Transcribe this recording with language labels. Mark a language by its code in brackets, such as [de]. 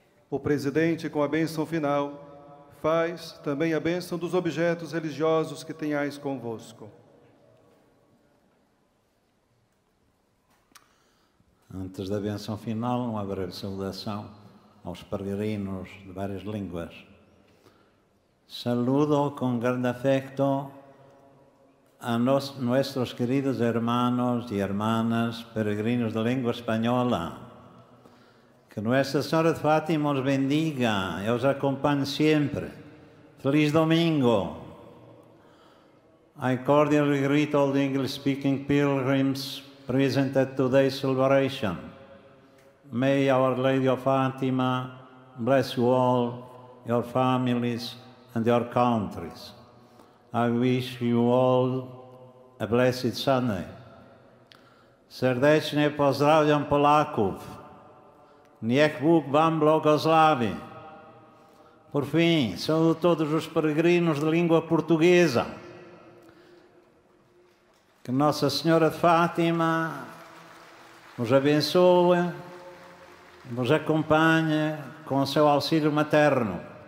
[pt] O presidente, com a bênção final, faz também a bênção dos objetos religiosos que tenhais convosco. Antes da bênção final, uma breve saudação aos peregrinos de várias línguas. [es] Saludo con gran afecto a nuestros queridos hermanos y hermanas peregrinos de lengua española. Que Nuestra Señora de Fátima os bendiga e os acompañe siempre. Feliz domingo. [en] I cordially greet all the English-speaking pilgrims present at today's celebration. May Our Lady of Fatima bless you all, your families, and your countries. I wish you all a blessed Sunday. [pl] Serdeczne pozdrawiam Polaków. Niech Bóg wam błogosławi. [pt] Por fim, saúdo todos os peregrinos de língua portuguesa. Que Nossa Senhora de Fátima nos abençoe, nos acompanhe com o seu auxílio materno.